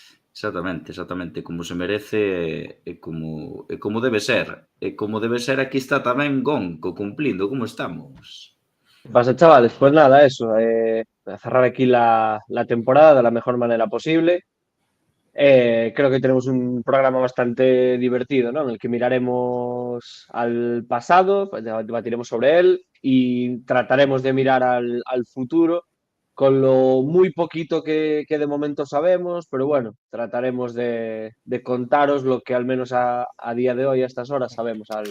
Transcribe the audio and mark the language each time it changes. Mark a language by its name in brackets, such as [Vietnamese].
[Galician] Exactamente, como se merece e como debe ser. E como debe ser, aquí está tamén Gonco cumplindo. Como estamos? [Spanish] ¿Qué pasa, chavales? Pues nada, eso, cerrar aquí la temporada de la mejor manera posible. Creo que tenemos un programa bastante divertido, ¿no? En el que miraremos al pasado, pues debatiremos sobre él y trataremos de mirar al futuro con lo muy poquito que de momento sabemos, pero bueno, trataremos de contaros lo que al menos a día de hoy, a estas horas, sabemos